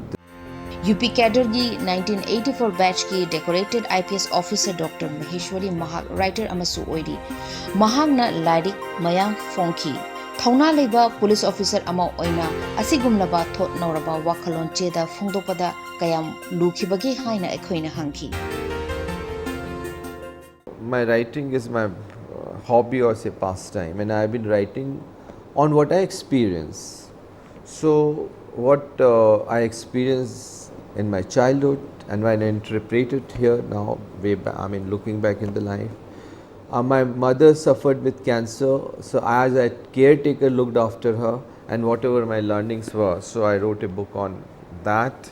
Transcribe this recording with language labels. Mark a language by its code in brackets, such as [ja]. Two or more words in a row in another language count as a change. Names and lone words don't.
[en] UP Cadre की 1984 batch की decorated IPS officer Dr. [mni] Maheshwari Mahak writer amasu oiri. Mahak na lairik mayang fongki. Thauna leba police officer ama oina asigumnaba thot nauraba wakhalon cheda phongdopada kayam lukhibagi haina ekhoina hangki. [en] My writing is my hobby or say pastime, and I have been writing on what I experience. So, what I experienced in my childhood, and when I interpret it here now, looking back in the life, my mother suffered with cancer, so as a caretaker looked after her, and whatever my learnings were, so I wrote a book on that.